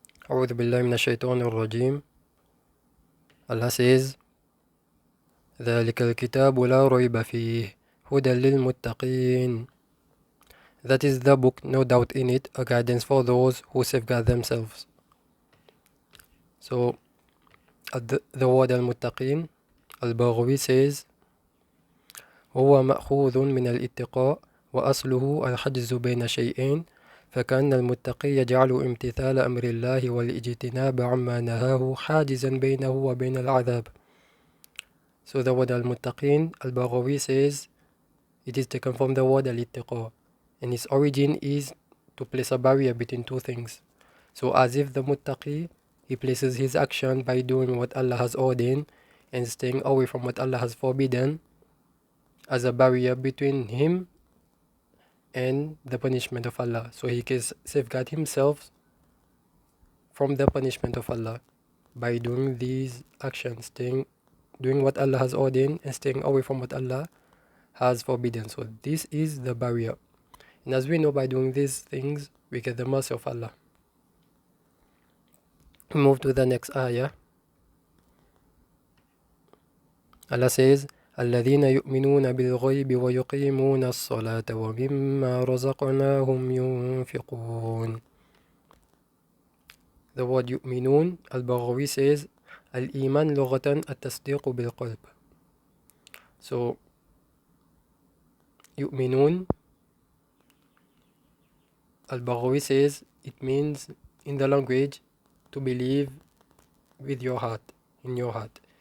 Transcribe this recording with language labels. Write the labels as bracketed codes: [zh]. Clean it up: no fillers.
[ar] أعوذ بالله من الشيطان الرجيم. [en] Allah says, [ar] ذلك الكتاب لا ريب فيه هدى للمتقين. [en] That is the book, no doubt in it, a guidance for those who safeguard themselves. So, the word al-muttaqin, al-Baghawi says, [ar] هو مأخوذ من الاتقاء وأصله الحجز بين شيئين فكأن المتقي يجعل امتثال أمر الله والاجتناب عما نهاه حاجزا بينه وبين العذاب. [en] So the word al-muttaqin, al-Baghawi says, it is taken from the word al-ittiqa, and its origin is to place a barrier between two things. So as if the muttaqi, he places his action by doing what Allah has ordained and staying away from what Allah has forbidden as a barrier between him and the punishment of Allah. So he can safeguard himself from the punishment of Allah by doing these actions, doing what Allah has ordained and staying away from what Allah has forbidden. So this is the barrier. And as we know, by doing these things, we get the mercy of Allah. We move to the next ayah. Allah says, [ar] الذين يؤمنون بالغيب ويقيمون الصلاة ومما رزقناهم ينفقون. [en] The word يؤمنون, al-Baghawi says, al-Iman [ar] لغة التصديق بالقلب. [en] So, يؤمنون, al-Baghawi says, it means in the language to believe with your heart, in your heart.